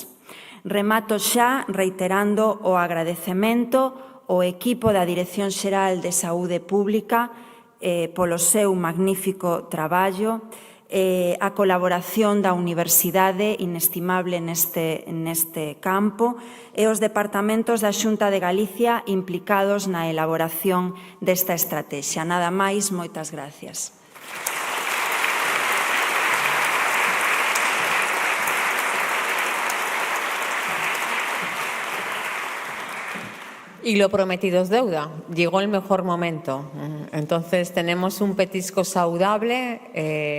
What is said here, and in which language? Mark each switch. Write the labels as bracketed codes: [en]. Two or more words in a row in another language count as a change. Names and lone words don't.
[gl] Remato xa reiterando o agradecemento ao equipo da Dirección Xeral de Saúde Pública polo seu magnífico traballo, a colaboración da Universidade inestimable neste campo e os departamentos da Xunta de Galicia implicados na elaboración desta estratexia. Nada máis, moitas gracias. [es] Y lo prometido es deuda. Llegó el mejor momento. Entonces tenemos un petisco saludable.